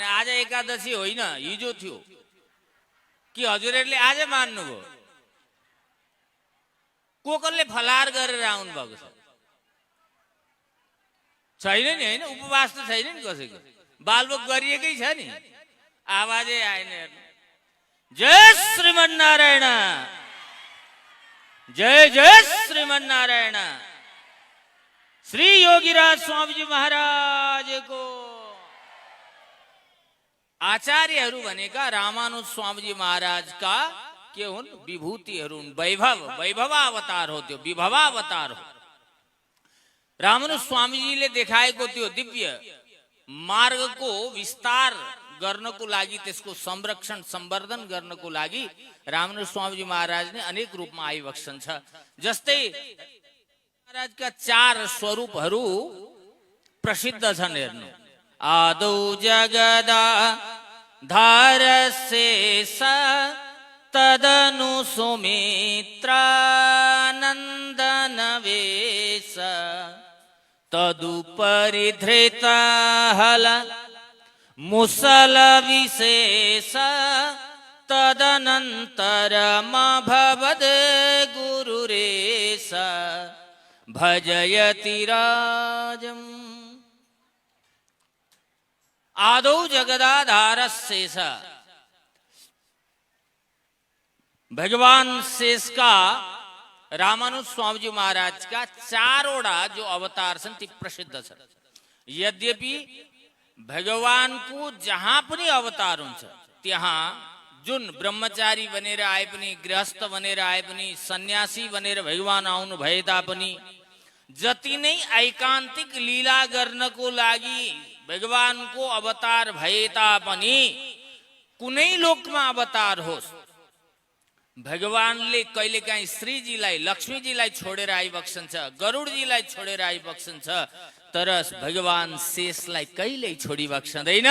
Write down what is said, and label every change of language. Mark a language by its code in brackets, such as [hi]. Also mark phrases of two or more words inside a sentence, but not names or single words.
[ne] आज एकादशी होइन, हिजो थियो कि हजुरहरूले आज मान्नुभयो? कसले फलार गरेर आउनु भएको छ? छैन नि, होइन? उपवास त छैन नि कसैको, बालबोक गरिएकै छ नि। आवाजै आएन। जय श्रीमन्नारायण, जय जय श्रीमन्नारायण। श्री योगीराज स्वामीजी महाराजको आचार्यहरू भनेका रामानुज स्वामीजी महाराजका के हुन्? विभूतिहरू हुन्, वैभव, वैभवावतार हो, त्यो विभवावतार हो। रामानुज स्वामीजीले देखाएको त्यो दिव्य मार्गको विस्तार गर्नको लागि, त्यसको संरक्षण सम्वर्धन गर्नको लागि रामानुज स्वामीजी महाराज ने अनेक रूपमा आइबक्छन् छ। जस्तै महाराजका 4 स्वरूपहरू प्रसिद्ध छन्। हेर्नु, [sa] आदौ जगदा धारशेष तदनु सुमित्रानन्दन वेश तदुपरि धृतहल मुसल विशेष तदनन्तरमभवद गुरुरेश भजयति राजम्। आदौ जगदाधार शेष, [ne] भगवान शेष का रामानुज स्वामीजी महाराज का 4वटा जो अवतार छन् ती प्रसिद्ध छन्। यद्यपि भगवान को जहाँ पनि अवतार हुन्छ त्यहाँ जुन ब्रह्मचारी बनेर आए पनि, गृहस्थ बनेर आए पनि, सन्यासी बनेर भगवान आउनु भए तापनि, जति नै ऐकान्तिक लीला गर्नको लागि भगवान को अवतार भए तापनि, कुनै लोकमा अवतार होस्, भगवानले कहिलेकाहीँ श्रीजीलाई, लक्ष्मीजीलाई छोडेर आइबक्छन् छ, गरुडजीलाई छोडेर आइबक्छन् छ, तर भगवान शेषलाई कहिल्यै छोडिबक्छदैन।